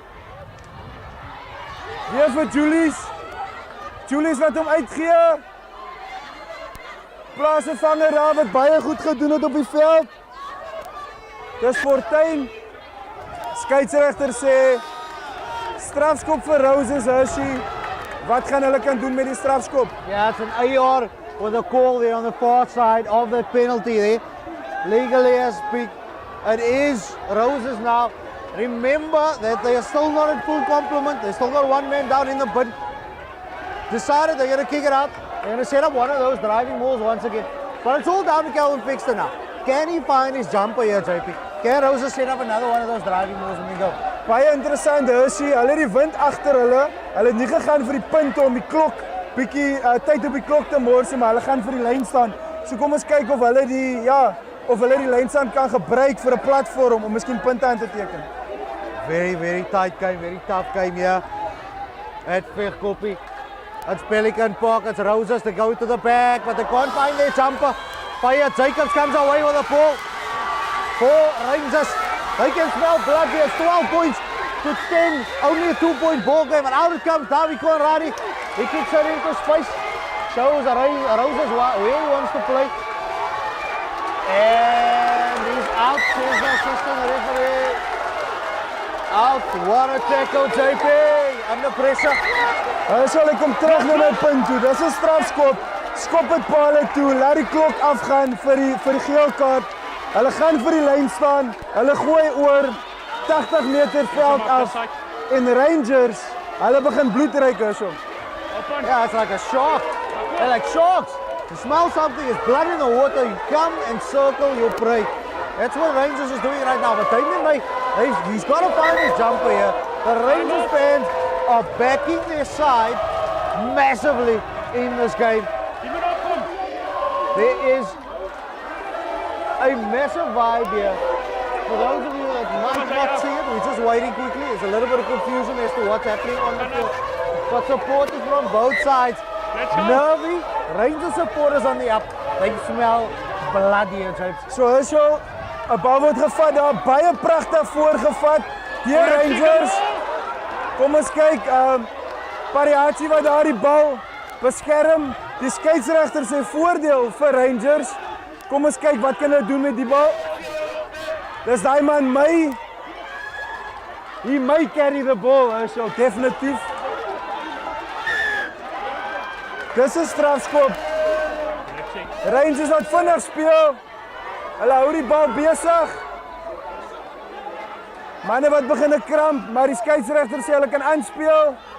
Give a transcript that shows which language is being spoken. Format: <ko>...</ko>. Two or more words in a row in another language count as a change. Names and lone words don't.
<af>Weer vir Julius. Julius wat hom uitgee. Plaas 'n vanger daar wat baie goed gedoen het op die veld. Dis Fortuin. Skeieregter sê strafskop vir Roses Hershey. Wat gaan hulle kan doen met die strafskop?</af> <en>Yeah, it's an AR with a call there on the far side of that penalty there. Legally as speak, it is Roses now. Remember that they are still not in full complement. They still got one man down in the bin. Decided they're going to kick it out. They're going to set up one of those driving balls once again. But it's all down to Calvin Fixter now. Can he find his jumper here, JP? Can Roses set up another one of those driving balls and we go?</en> <af>Baie interessant, Hershey. Hulle het die wind agter hulle. Hulle het nie gegaan vir die punte om die klok bietjie tyd op die klok te mors nie, maar hulle gaan vir die lyn staan. So kom ons kyk of hulle die lynstand kan gebruik vir 'n platform om miskien punte aan te teken.</af> <en>Very tight game, very tough game here at Vegkoppie. It's Pelikaan Park, it's Roses, they go to the back, but they can't find their jumper. Fire Jacobs comes away with the ball. For Rangers, they can smell blood here, 12 points to 10, only a 2-point ball game, and out it comes Davi Conradie. He kicks it into space, shows Roses where he wants to play. And he's out, says the assistant referee. Out, what a tackle, JP, under pressure.</en> <af>Hulle sal kom terug na my punt toe. Dis 'n strafskop. skop dit pale toe, laat die klok afgaan vir die geel kaart. Hulle gaan vir die lyn staan, hulle gooi oor 80 meter veld af en Rangers, hulle begin bloedryk hierso.</af> <en>Yeah, it's like a shark. They're like sharks. You smell something, it's blood in the water, you come and circle your prey. That's what Rangers is doing right now. But he's got to find his jumper here. The Rangers fans are backing their side massively in this game. There is a massive vibe here. For those of you that might not see it, we're just waiting quickly. There's a little bit of confusion as to what's happening on the field. But supporters from both sides, nervy, Rangers supporters on the up. They smell blood here, James.</en> <af>So is so 'n bal word gevat daar, baie pragtig voorgevat deur Rangers. Kom ons kyk, Pariachi wat daar die bal beskerm. Die skeieregter sê voordeel vir Rangers. Kom ons kyk wat kan hulle doen met die bal. Dis daai man</af> <en>he may carry the ball,</en> <af>so definitief. Dis 'n strafskop. Rangers wat vinnig speel. Hulle hou die bal besig. Manne wat begin kramp, maar die skeieregter sê hulle kan aanspeel.</af>